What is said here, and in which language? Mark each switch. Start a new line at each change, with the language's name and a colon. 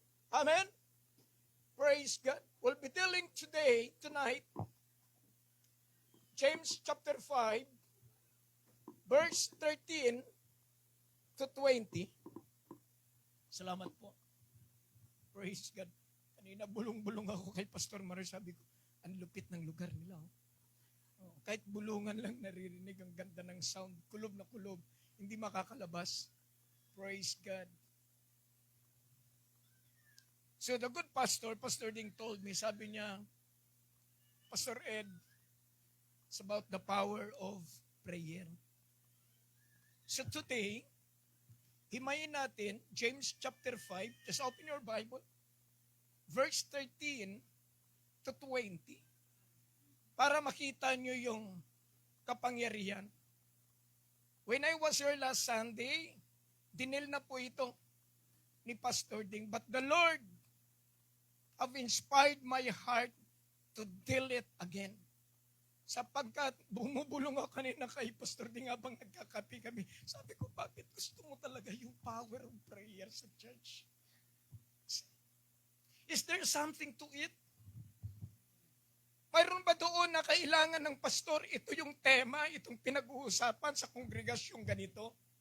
English: Amen? Praise God. We'll be telling tonight, James chapter 5, verse 13 to 20.
Filipino: Salamat po.
English: Praise God.
Filipino: Kanina bulong-bulong ako kay Pastor Mario, sabi ko, ang lupit ng lugar nila. Kahit bulungan lang naririnig ang ganda ng sound, kulob na kulob, hindi makakalabas.
English: Praise God. So the good pastor, Pastor Ding told me,
Filipino: sabi niya,
English: Pastor Ed, it's about the power of prayer. So today,
Filipino: himayin natin,
English: James chapter 5, just open your Bible, verse 13 to 20,
Filipino: para makita nyo yung kapangyarihan.
English: When I was here last Sunday,
Filipino: dinil na po ito ni
English: Pastor Ding, but the Lord have inspired my heart to deal it again.
Filipino: Sapagkat bumubulong ako kanina kay Pastor Ding habang nagkakape kami. Sabi ko, bakit gusto mo talaga yung
English: power of prayer
Filipino: sa church?
English: Is there something to it?
Filipino: Mayroon ba doon na kailangan ng pastor, ito yung tema, itong pinag-uusapan sa kongregasyong ganito?